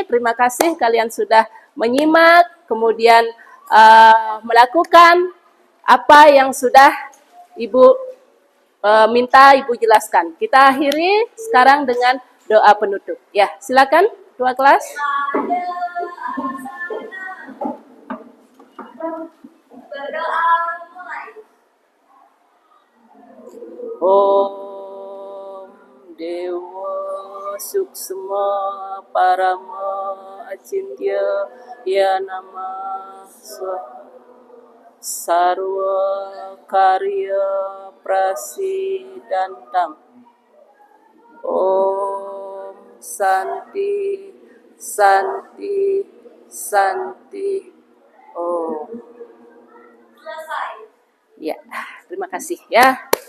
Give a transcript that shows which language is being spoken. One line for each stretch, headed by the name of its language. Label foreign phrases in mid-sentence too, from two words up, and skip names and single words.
Indonesian: Terima kasih kalian sudah menyimak, kemudian melakukan apa yang sudah Ibu minta Ibu jelaskan. Kita akhiri sekarang dengan doa penutup. Ya, silakan ketua kelas. Berdoa mulai.
Sanskrit: Om Dewa Suksma Parama Acintya Ya Nama Sarwa Karya Prasidantam. Om Santi Santi Santi Om.
Indonesian: Selesai. Ya, terima kasih ya.